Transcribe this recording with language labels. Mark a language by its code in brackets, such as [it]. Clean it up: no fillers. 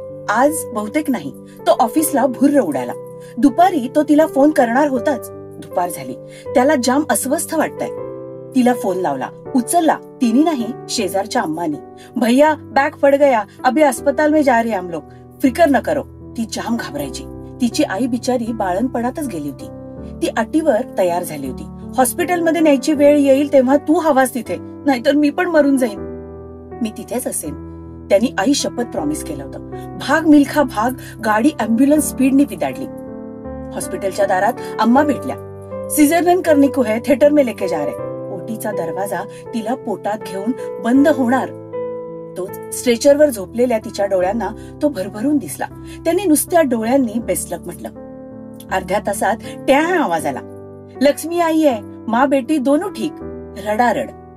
[mr] आज बहुतेक नाही, तो ऑफिसला भुर्र उडाला. दुपारी तो तिला फोन करणार होताच. दुपार झाली. त्याला जाम अस्वस्थ वाटतंय. तिला फोन लावला, उचलला. तिने नाही, शेजारच्या अम्मानी. [hi] भैया बैग फट गया, अभी अस्पताल में जा रहे हम लोग, फिकर न करो. [mr] ती जाम घाबरायची. तिची आई बिचारी बाळणपणातच गेली होती. ती अटीवर तयार झाली होती. हॉस्पिटलमध्ये न्यायची वेळ येईल तेव्हा तू हवास तिथे, नाहीतर मी पण मरून जाईन. मी तिथेच असेन. त्यांनी आई शपथ प्रॉमिस केलं होतं. भाग मिल्खा भाग. गाडी अँब्युलन्स स्पीडनी पिताडली. हॉस्पिटलच्या दारात अम्मा भेटल्या. [hi] सिझेरियन करने को है, थिएटर में लेके जा रहे. [mr] ओटीचा दरवाजा तिला पोटात घेऊन बंद होणार. तो स्ट्रेचरवर झोपलेल्या तिच्या डोळ्यांना तो भरभरून दिसला. त्यांनी नुसत्या डोळ्यांनी बेस्टलक म्हटलं. अर्ध्या तासात त्या आवाज आला. लक्ष्मी आई आहे, [hi] माँ बेटी दोनों ठीक. [mr] रडारड.